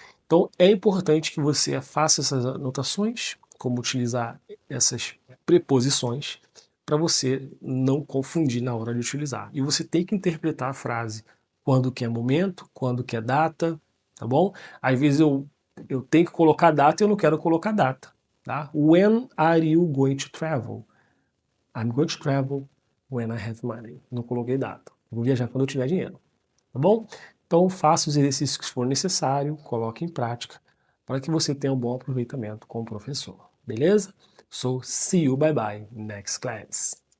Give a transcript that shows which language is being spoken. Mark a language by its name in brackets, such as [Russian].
[Portuguese] Então, é importante que você faça essas anotações, como utilizar essas preposições, para você não confundir na hora de utilizar. E você tem que interpretar a frase quando que é momento, quando que é data, tá bom? Às vezes eu tenho que colocar data e eu não quero colocar data, tá? [English] When are you going to travel? I'm going to travel when I have money. [Portuguese] Não coloquei data. Eu vou viajar quando eu tiver dinheiro, tá bom? Então faça os exercícios que for necessário, coloque em prática, para que você tenha um bom aproveitamento com o professor, beleza? [English] So, see you, bye bye, next class.